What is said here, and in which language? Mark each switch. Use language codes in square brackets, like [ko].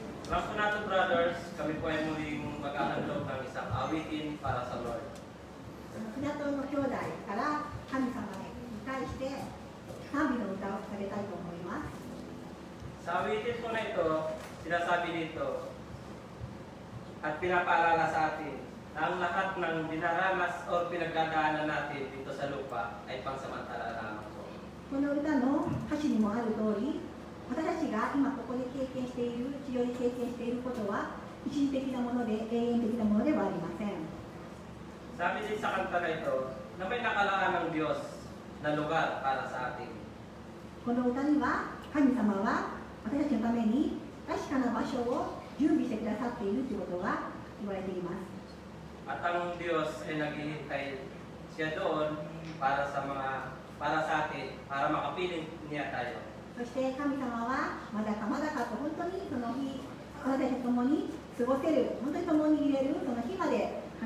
[tl] Mga po natin, brothers, kami po ay muling maghahandog ng isang awitin para sa Lord. [ja] 船戸の兄弟から神様に対して賛美の歌を捧げたいと思います。 [tl] Sa awitin po na ito, sinasabi dito at pinapaalala sa atin na ang lahat ng dinaranas o pinagdadaanan natin dito sa lupa ay pangsamantala lamang po. [ja] この歌の歌詞にもある通り、私たちが今ここで経験している、地上で経験していることは一時的なもので永遠的なものではありません。 [tl] Sabi din sa kanta na ito na may nakalaan ng Diyos na lugar para sa atin. [ja] この歌には神様は私たちのために確かな場所を準備してくださっているということが言われています。 [tl] At ang Diyos ay naghihintay siya doon para sa atin, para makapiling niya tayo. [ja] そして神様はまだかまだかと本当にその日、私たちと共に過ごせる、本当に共にいれるその日まで